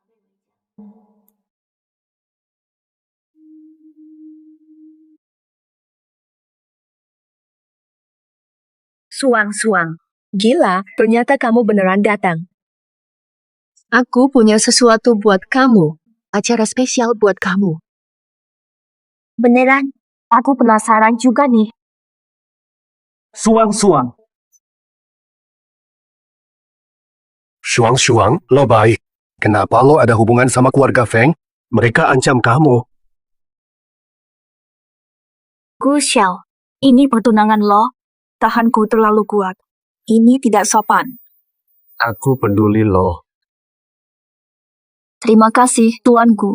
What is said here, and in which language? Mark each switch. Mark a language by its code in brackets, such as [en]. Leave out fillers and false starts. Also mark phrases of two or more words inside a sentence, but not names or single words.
[id] Suang-suang. Gila, ternyata kamu beneran datang. Aku punya sesuatu buat kamu. Acara spesial buat kamu. Beneran? Aku penasaran juga nih. Suang-suang. Shuang-Shuang, lo baik. Kenapa lo ada hubungan sama keluarga Feng? Mereka ancam kamu. Gu Xiao, ini pertunangan lo. Tahanku terlalu kuat. Ini tidak sopan. Aku peduli lo. Terima kasih, tuanku.